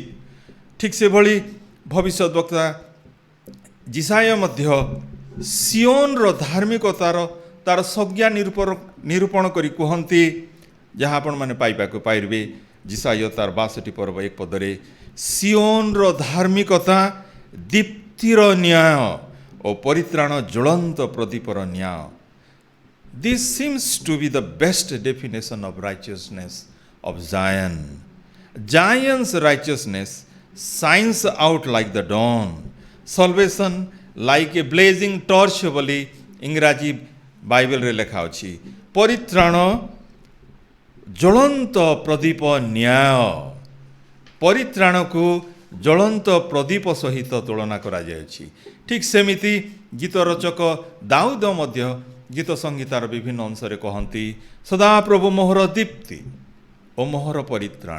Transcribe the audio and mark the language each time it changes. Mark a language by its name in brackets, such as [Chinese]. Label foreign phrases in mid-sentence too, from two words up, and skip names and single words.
[Odia] ଠିକ୍ ସେଭଳି ଭବିଷ୍ୟତ ବକ୍ତା ଜିସାୟ ମଧ୍ୟ ସିଓନର ଧାର୍ମିକତାର ତାର ସଂଜ୍ଞା ନିରୂପଣ କରି କୁହନ୍ତି, ଯାହା ଆପଣମାନେ ପାଇବାକୁ ପାଇବେ। ଜିସାୟ ତାର 62 ପର୍ବ 1 ପଦରେ, ସିଓନର ଧାର୍ମିକତା ଦୀପ୍ତିର ନ୍ୟାୟ ଓ ପରିତ୍ରାଣ ଜ୍ୱଳନ୍ତ ପ୍ରଦୀପର ନ୍ୟାୟ। [English] This seems to be the best definition of righteousness of Zion. Zion's righteousness shines out like the dawn. Salvation like a blazing torch [Odia] ବୋଲି ଇଂରାଜୀ ବାଇବେଲରେ ଲେଖା ଅଛି। ପରିତ୍ରାଣ ଜ୍ୱଳନ୍ତ ପ୍ରଦୀପ ନ୍ୟାୟ। ପରିତ୍ରାଣକୁ ଜ୍ୱଳନ୍ତ ପ୍ରଦୀପ ସହିତ ତୁଳନା କରାଯାଇଛି। ଠିକ୍ ସେମିତି ଗୀତ ରଚକ ଦାଉଦ ମଧ୍ୟ ଗୀତ ସଂହିତାର ବିଭିନ୍ନ ଅଂଶରେ କହନ୍ତି, ସଦାପ୍ରଭୁ ମୋହର ଦୀପ୍ତି ଓ ମୋହର ପରିତ୍ରାଣ।